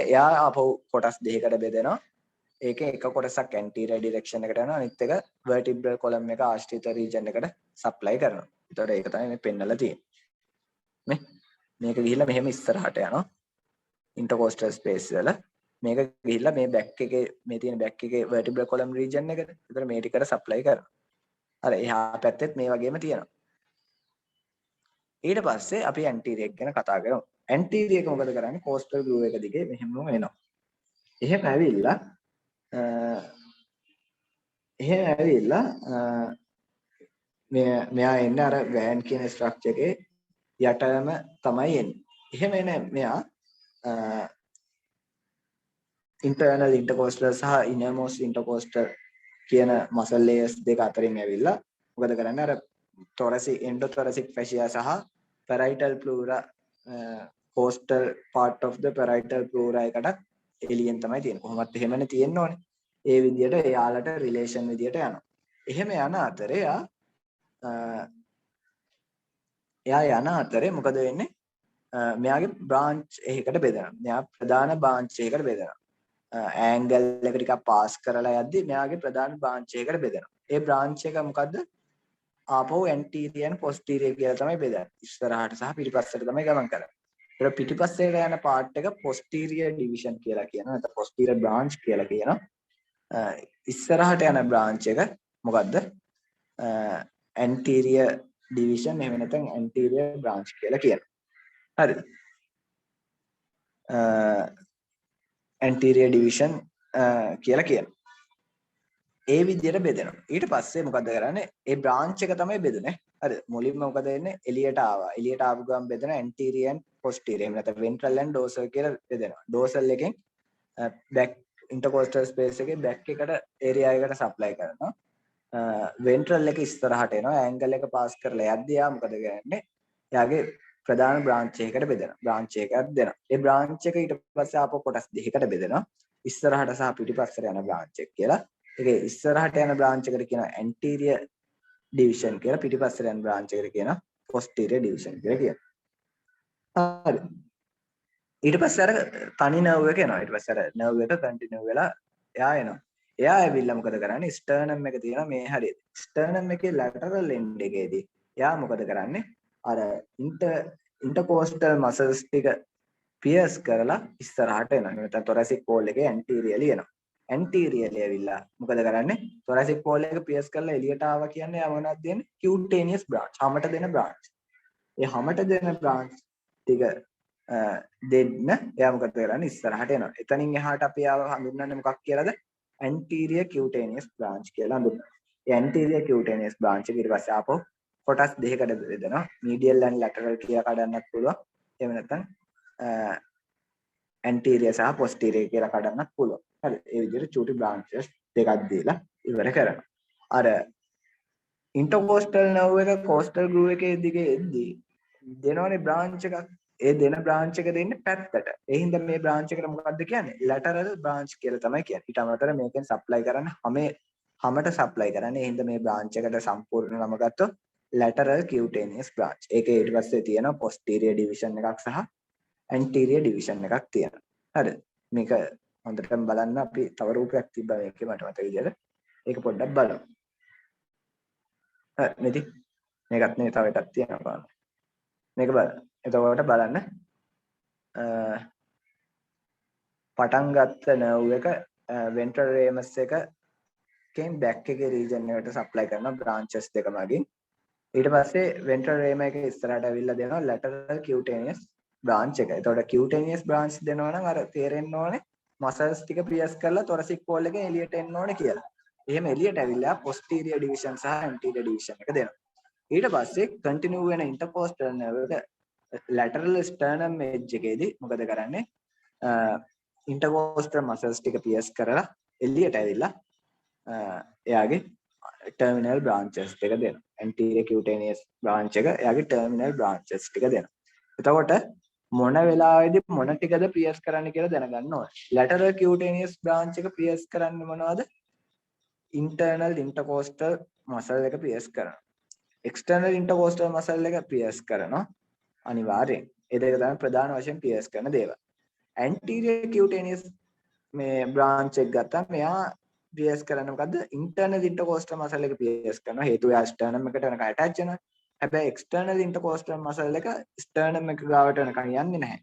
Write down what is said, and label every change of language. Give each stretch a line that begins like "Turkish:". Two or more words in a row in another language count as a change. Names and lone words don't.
Sinhala: එයා ආපහු කොටස් දෙකකට බෙදෙනවා. ඒකේ එක කොටසක්
English: anterior direction
Sinhala: එකට යනවා. අනිත් එක
English: vertebral column
Sinhala: එක ආශ්‍රිත region එකට supply කරනවා. එතකොට ඒක තමයි මේ පෙන්නලා තියෙන්නේ. මේක ගිහිල්ලා මෙහෙම ඉස්සරහට යනවා.
English: intercostal space
Sinhala: වල මේක ගිහිල්ලා මේ back එකේ මේ තියෙන back එකේ
English: vertebral column region
Sinhala: එකට. ඒතර මේ ටිකට supply කරනවා. අර එහා පැත්තෙත් මේ වගේම තියෙනවා. ඊට පස්සේ අපි anterior එක ගැන කතා කරමු. anterior එක මොකද කරන්නේ?
English: coastal groove
Sinhala: එක දිගේ මෙහෙම එනවා. එහෙම ඇවිල්ලා මෙයා එන්නේ අර van කියන structure එකේ යටම තමයි එන්නේ. එහෙම එන මෙයා
English: internal intercostal
Sinhala: සහ
English: innermost intercostal
Sinhala: කියන
English: muscle layers
Sinhala: දෙක අතරින් ඇවිල්ලා මොකද කරන්නේ අර
English: thoracic endothoracic fascia
Sinhala: සහ
English: parietal pleura costal part of the parietal pleura
Sinhala: එකට එළියෙන් තමයි තියෙන්නේ. කොහොමත් එහෙමනේ තියෙන්න ඕනේ. ඒ විදිහට එයාලට රිලේෂන් විදිහට යනවා. එහෙම යන අතරේ එයා යන අතරේ මොකද වෙන්නේ? මෙයාගේ branch එකකට බෙදෙනවා. මෙයා ප්‍රධාන branch එකකට බෙදෙනවා. angle එක ටිකක් පාස් කරලා යද්දි මෙයාගේ ප්‍රධාන branch එකකට බෙදෙනවා. ඒ branch එක මොකද්ද? ආපහු
English: anterior and posterior
Sinhala: කියලා තමයි බෙදන්නේ. ඉස්සරහට සහ පිටිපස්සට තමයි ගමන් කරන්නේ. ඒක පිටිපස්සට යන part එක
English: posterior division
Sinhala: කියලා කියනවා. නැත්නම්
English: posterior branch
Sinhala: කියලා කියනවා. ඉස්සරහට යන branch එක මොකද්ද?
English: anterior division
Sinhala: එහෙම නැත්නම්
English: anterior branch
Sinhala: කියලා කියනවා. හරිද?
English: anterior division
Sinhala: කියලා කියනවා. ඒ විදිහට බෙදෙනවා. ඊට පස්සේ මොකද කරන්නේ? ඒ branch එක තමයි බෙදුනේ. හරිද? මුලින්ම මොකද වෙන්නේ? එළියට ආවා. එළියට ආපු ගමන් බෙදෙන
English: anterior and posterior.
Sinhala: එහෙම නැත්නම්
English: ventral and dorsal
Sinhala: කියලා බෙදෙනවා. dorsal එකෙන්
English: back intercostal space
Sinhala: එකේ back එකට area එකට supply කරනවා. ventral එක ඉස්සරහට එනවා. angle එක pass කරලා යද්දී ආ මොකද කරන්නේ? එයාගේ ප්‍රධාන branch එකකට බෙදෙනවා. branch එකක් දෙනවා. ඒ branch එක ඊට පස්සේ ආපහු කොටස් දෙකකට බෙදෙනවා. ඉස්සරහට සහ පිටිපස්සට යන branch එක කියලා. ඒකේ ඉස්සරහට යන branch එකට කියනවා
English: anterior division
Sinhala: කියලා. පිටිපස්සට යන branch එකට කියනවා
English: posterior division
Sinhala: කියලා කියනවා. හරි. ඊට පස්සේ අර තනි nerve එක එනවා. ඊට පස්සේ අර nerve එක continue වෙලා එයා එනවා. එයා ඇවිල්ලා මොකද කරන්නේ? ස්ටර්නම් එක තියෙනවා මේ හරියට. ස්ටර්නම් එකේ
English: lateral end
Sinhala: එකේදී එයා මොකද කරන්නේ? අර
English: intercostal muscles
Sinhala: ටික පියර්ස් කරලා ඉස්සරහට එනවා. නැත්නම්
English: thoracic wall
Sinhala: එකේ anteriorly එනවා. anteriorly ඇවිල්ලා මොකද කරන්නේ?
English: thoracic wall
Sinhala: එක පියර්ස් කරලා එළියට ආවා කියන්නේ එයා මොනවද දෙන්නේ?
English: cutaneous branch.
Sinhala: හමට දෙන branch. ඒ හමට දෙන branch ටික දෙන්න එයා මොකද කරන්නේ? ඉස්සරහට එනවා. එතනින් එහාට අපි ආව හඳුන්වන්නේ මොකක් කියලාද?
English: anterior cutaneous branch
Sinhala: කියලා හඳුන්වනවා. ඒ
English: anterior cutaneous branch
Sinhala: එක ඊට පස්සේ ආපහු කොටස් දෙකකට බෙදෙනවා.
English: medial and lateral
Sinhala: කියලා කඩන්නත් පුළුවන්. එහෙම නැත්නම් anterior සහ posterior කියලා කඩන්නත් පුළුවන්. හරි. ඒ විදිහට චූටි branches දෙකක් දීලා ඉවර කරනවා. අර
English: intercostal nerve
Sinhala: එක
English: coastal groove
Sinhala: එකේ දිගේ එද්දී දෙනවනේ branch එකක්. ඒ දෙන branch එක දෙන්නේ පැත්තට. ඒ හින්දා මේ branch එකට මොකක්ද කියන්නේ?
English: lateral branch
Sinhala: කියලා තමයි කියන්නේ. ඊට අමතරව මේකෙන් supply කරන්නේ හැමට supply කරන්නේ. ඒ හින්දා මේ branch එකට සම්පූර්ණ නම ගත්තොත්
English: lateral cutaneous branch.
Sinhala: ඒකේ ඊට පස්සේ තියෙනවා
English: posterior division
Sinhala: එකක් සහ
English: anterior division
Sinhala: එකක් තියෙනවා. හරිද? මේක හොඳටම බලන්න අපි තව රූපයක් තිබ්බා මේකේ මට මතක විදියට. ඒක පොඩ්ඩක් බලමු. හරි නේද? මේකත් නේ තව එකක් තියෙනවා බලන්න. මේක බලන්න. එතකොට බලන්න පටන් ගත්ත nerve එක
English: ventral ramus
Sinhala: එකෙන් back එකේ region එකට supply කරන branches දෙක මගින් ඊට පස්සේ
English: ventral ramus
Sinhala: එකේ ඉස්සරහට ඇවිල්ලා දෙනවා
English: lateral cutaneous branch
Sinhala: එක. එතකොට
English: cutaneous branch
Sinhala: දෙනවා නම් අර තේරෙන්න ඕනේ muscles ටික pierce කරලා
English: thoracic wall
Sinhala: එකෙන් එළියට එන්න ඕනේ කියලා. එහෙම එළියට ඇවිල්ලා
English: posterior division
Sinhala: සහ
English: anterior division
Sinhala: එක දෙනවා. ඊට පස්සේ continue වෙන
English: intercostal nerve
Sinhala: එක
English: lateral sternum edge
Sinhala: එකේදී මොකද කරන්නේ?
English: intercostal muscles
Sinhala: ටික pierce කරලා එළියට ඇවිල්ලා එයාගේ
English: terminal branches
Sinhala: ටික දෙනවා.
English: anterior cutaneous branch
Sinhala: එක එයාගේ
English: terminal branches
Sinhala: ටික දෙනවා. එතකොට මොන වෙලාවෙදී මොන ටිකද pierce කරන්න කියලා දැනගන්න ඕනේ.
English: lateral cutaneous branch
Sinhala: එක pierce කරන්නේ මොනවද?
English: internal intercostal muscle
Sinhala: එක pierce කරනවා.
English: external intercostal muscle
Sinhala: එක pierce කරනවා අනිවාර්යෙන්. ඒ දෙක තමයි ප්‍රධාන වශයෙන් pierce කරන දේවල්.
English: anterior cutaneous
Sinhala: මේ branch එක ගත්තාම මෙයා pierce කරන්නේ මොකද්ද?
English: internal intercostal muscle
Sinhala: එක pierce කරනවා. හේතුව එයා sternum එකට වෙනකන් attach වෙනවා. හැබැයි
English: external intercostal muscle
Sinhala: එක sternum එක ගාවට වෙනකන් යන්නේ නැහැ.